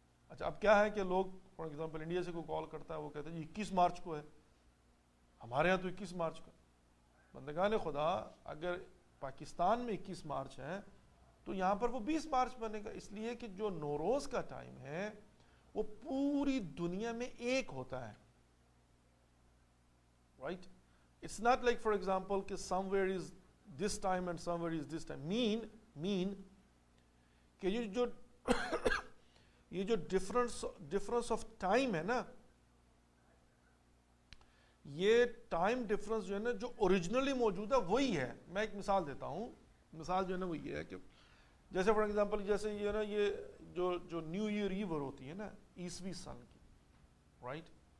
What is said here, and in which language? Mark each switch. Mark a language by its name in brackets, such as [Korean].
[Urdu] اچھا اب کیا ہے کہ لوگ [English] for example [Urdu] انڈیا سے کوئی کال کرتا ہے, وہ کہتے ہیں 21 مارچ کو ہے, ہمارے ہاں تو 21 مارچ کو. بندگان خدا, اگر پاکستان میں 21 مارچ ہے تو یہاں پر وہ 20 مارچ بنے گا, اس لیے کہ جو نوروز کا ٹائم ہے وہ پوری دنیا میں ایک ہوتا ہے, right. [English] It's not like for example کہ somewhere is this time and somewhere is this time. [Urdu] mean کہ یہ جو [English] difference of time [Urdu] ہے نا, یہ ٹائم ڈفرنس جو ہے نا جو اوریجنلی موجود ہے وہی ہے. میں ایک مثال دیتا ہوں, مثال جو ہے نا وہ یہ ہے کہ جیسے [English] for example [Urdu] جیسے یہ نا یہ جو نیو ایئر ایور ہوتی ہے نا عیسوی سال کی, رائٹ.